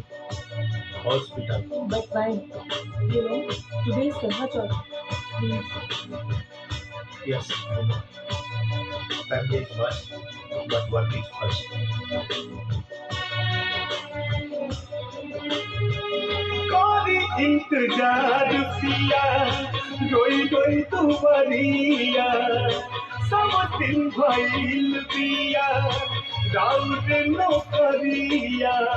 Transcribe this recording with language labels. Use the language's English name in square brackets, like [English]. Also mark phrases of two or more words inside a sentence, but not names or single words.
[English] Hospital. But why? Today is Karwa Chauth. Please. Yes, I know. Family is first, but work is first. [Bhojpuri] कारी इंतजार पिया, रोई रोई तू बरिया, सब दिन भइल पिया, राउर नौकरिया।